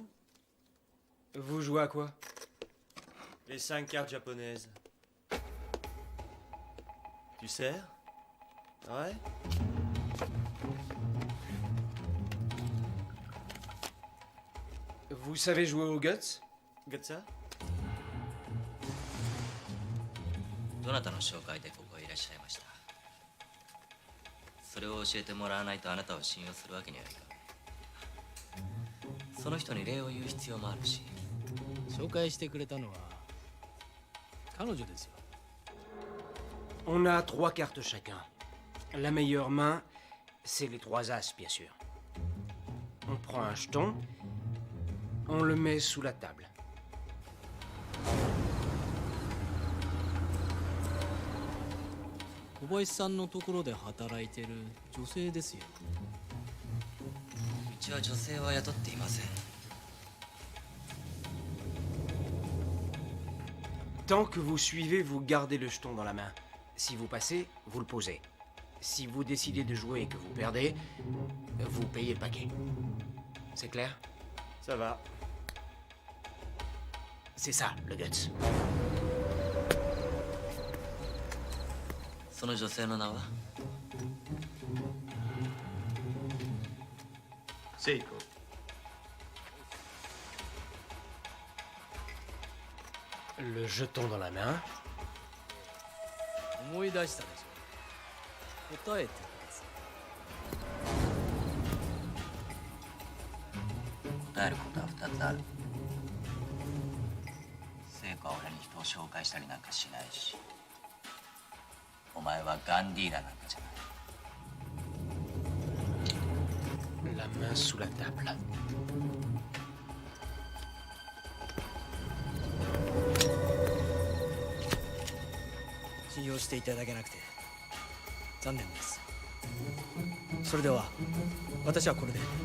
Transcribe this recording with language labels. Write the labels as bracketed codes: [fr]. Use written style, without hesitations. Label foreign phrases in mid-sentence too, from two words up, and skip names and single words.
[fr] Vous jouez à quoi? Les 5 cartes japonaises. Tu sers? Ouais? Vous savez jouer au Guts? Gatsa? [ja] どなたの紹介でここへいらっしゃいました？それを教えてもらわないとあなたを信用するわけにはいかない。その人に礼を言う必要もあるし。紹介してくれたのは彼女ですよ。 [fr] On a 3 cartes chacun. La meilleure main, c'est les 3 as, bien sûr. On prend un jeton, on le met sous la table. [ja] 小林さんのところで働いてる女性ですよ。うちは女性は雇っていません。 [fr] Tant que vous suivez, vous gardez le jeton dans la main. Si vous passez, vous le posez. Si vous décidez de jouer et que vous perdez, vous payez le paquet. C'est clair? Ça va. C'est ça, le guts. [ja] その女性の名は？セイコ。 [fr] Le jeton dans la main. [ja] 思い出したでしょ。答えてください。答えることは2つある。聖子は俺に人を紹介したりなんかしないし、お前はガンディーナなんかじゃない。 [fr] La main sous la table. [ja] 信用していただけなくて残念です。それでは私はこれで。